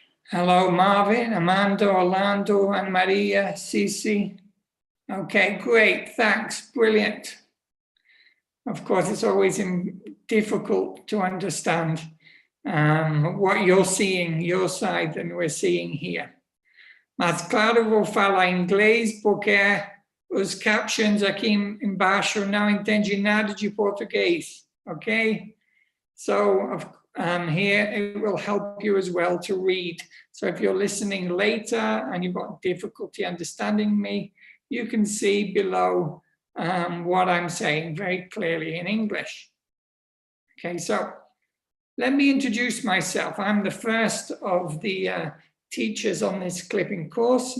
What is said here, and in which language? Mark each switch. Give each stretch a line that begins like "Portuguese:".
English: Hello, Marvin, Amanda, Orlando, Anna Maria, Cici. Okay, great, thanks, brilliant. Of course, it's always difficult to understand what you're seeing, your side, than we're seeing here.
Portuguese: Mas claro, vou falar inglês porque os captions aqui embaixo não entendem nada de português, okay?
English: So here it will help you as well to read. So if you're listening later and you've got difficulty understanding me, you can see below what I'm saying very clearly in English. Okay, so let me introduce myself. I'm the first of the teachers on this clipping course.